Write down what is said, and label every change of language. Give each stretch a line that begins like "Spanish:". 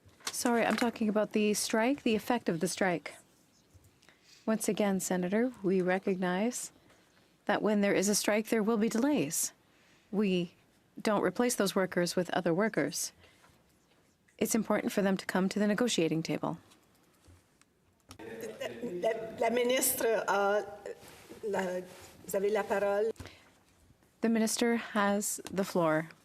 English: Sorry, I'm talking about the strike, the effect of the strike. Once again, Senator, we recognize that when there is a strike, there will be delays. We don't replace those workers with other workers. It's important for them to come to the negotiating table.
French: La ministre, vous avez la parole.
English: The minister has the floor.